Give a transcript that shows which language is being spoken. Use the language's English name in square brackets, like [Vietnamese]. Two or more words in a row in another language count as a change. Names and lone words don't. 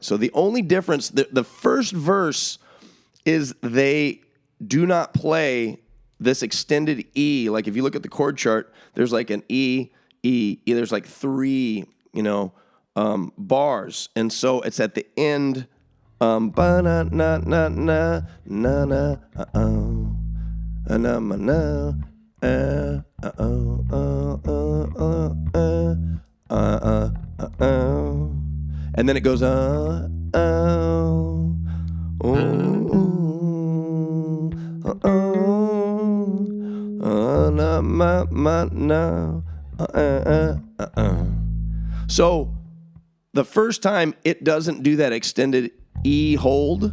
[English] So the only difference, the first verse is they do not play this extended E. Like if you look at the chord chart, there's like an E, there's like 3, bars. And so it's at the end, ba-na-na-na-na, na-na, uh-oh, na-na-na, and then it goes So the first time it doesn't do that extended E hold.